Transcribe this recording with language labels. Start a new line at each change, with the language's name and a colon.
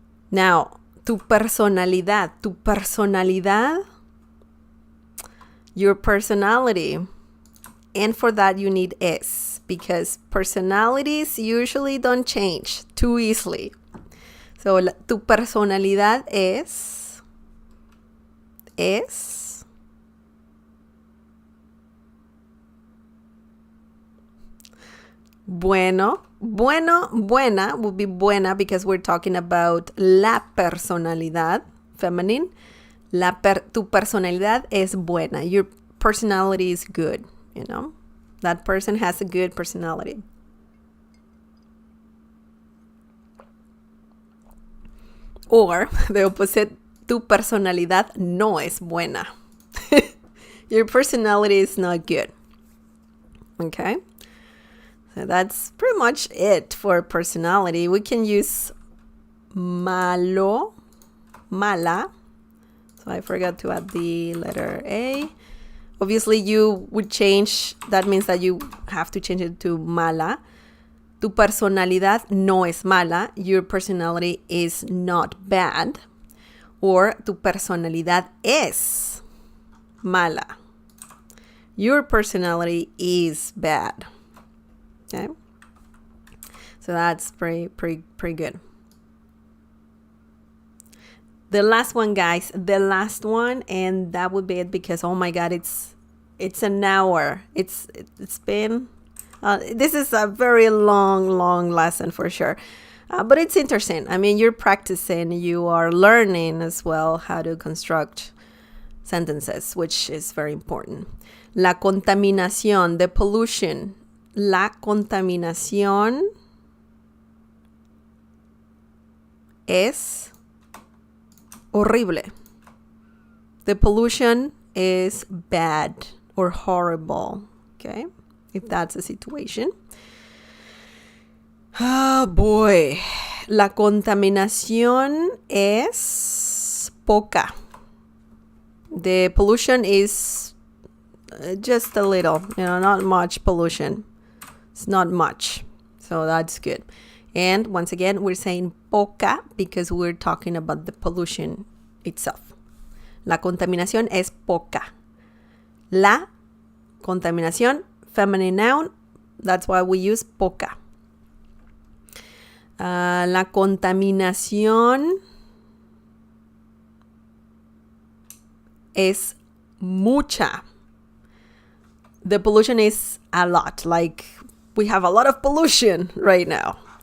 English: Now, tu personalidad. Tu personalidad, your personality. And for that, you need es, because personalities usually don't change too easily.
Spanish: So, tu personalidad es bueno.
English: Buena would be buena because we're talking about la personalidad, feminine.
Spanish: Tu personalidad es buena.
English: Your personality is good, you know. That person has a good personality. Or the opposite,
Spanish: tu personalidad no es buena.
English: Your personality is not good. Okay? So that's pretty much it for personality. We can use malo, mala. So I forgot to add the letter A. Obviously, you would change, that means that you have to change it to mala.
Spanish: Tu personalidad no es mala.
English: Your personality is not bad.
Spanish: Or tu personalidad es mala.
English: Your personality is bad. Okay? So that's pretty good. The last one, guys. The last one, and that would be it because, oh my God, it's an hour. It's been... this is a very long lesson for sure. But it's interesting. I mean, you're practicing, you are learning as well how to construct sentences, which is very important. La contaminación, the pollution.
Spanish: La contaminación es horrible.
English: The pollution is bad or horrible. Okay? If that's a situation. Oh boy.
Spanish: La contaminación es poca.
English: The pollution is just a little, not much pollution. It's not much. So that's good. And once again, we're saying poca because we're talking about the pollution itself.
Spanish: La contaminación es poca.
English: La contaminación, feminine noun, that's why we use poca.
Spanish: La contaminación es mucha.
English: The pollution is a lot. Like, we have a lot of pollution right now.